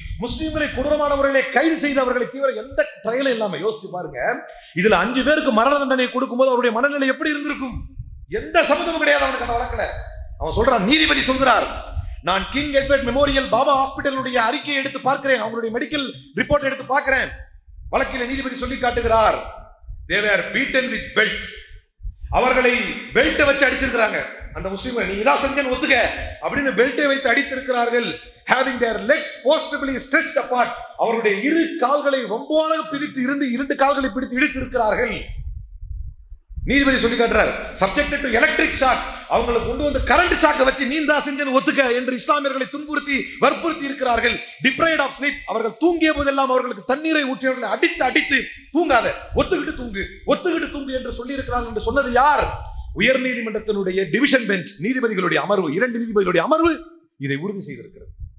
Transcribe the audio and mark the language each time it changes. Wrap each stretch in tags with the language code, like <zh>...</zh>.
<ta>முஸ்லிம்களை கொடூரமான முறையிலே கைது செய்து அவர்களை எந்த ட்ரையலும் இல்லாம யோசிச்சு பாருங்க. இதுல 5 பேருக்கு மரண தண்டனை கொடுக்கும்போது அவருடைய மனநிலை எப்படி இருந்திருக்கும்? எந்த சம்மந்தமும் கிடையாது அவனுக்கு அந்த வழக்குல. அவன் சொல்றான், நீதிபதி சொல்கிறார், நான் கிங் எட்வர்ட் மெமோரியல் பாபா ஹாஸ்பிட்டலுடைய அறிக்கையை எடுத்து பார்க்கிறேன், அவங்களுடைய மெடிக்கல் ரிப்போர்ட் எடுத்து பார்க்கிறேன். வழக்கில் நீதிபதி சொல்லி காட்டுகிறார்,</ta> <en>they were beaten with belts.</en> <ta>அவர்களை பெல்ட் வச்சு அடிச்சிருக்கிறாங்க. அந்த முஸ்லிம்கள், நீங்க தான் செஞ்சேன்னு ஒத்துக்க அப்படின்னு பெல்ட்டை வைத்து அடித்திருக்கிறார்கள்.</ta> <en>having their legs forcibly stretched apart.</en> <ta>அவருடைய இரு கால்களை ரொம்பவாக பிடித்து இரண்டு கால்களை பிடித்து இழுத்து இருக்கிறார்கள். நீதிபதி சொல்லி காட்டுறார்,</ta> <en>subjected to electric shock.</en> <ta>அவங்களை கொண்டு கரண்ட் ஷாக்கை வச்சு நீ தான் செஞ்சேன்னு ஒத்துக்க என்று இஸ்லாமியர்களை துன்புறுத்தி வற்புறுத்தி இருக்கிறார்கள்.</ta> <en>deprived of sleep.</en> <ta>அவர்கள் தூங்கிய போதெல்லாம் அவர்களுக்கு தண்ணீரை ஊற்றியவர்களை அடித்து அடித்து தூங்காத, ஒத்துக்கிட்டு தூங்கு என்று சொல்லி இருக்கிறார்கள். என்று சொன்னது யார்? உயர் நீதிமன்றத்தினுடைய டிவிஷன் பெஞ்ச் நீதிபதிகளுடைய அமர்வு, 2 நீதிபதிகளுடைய அமர்வு இதை உறுதி செய்திருக்கிறது.</ta>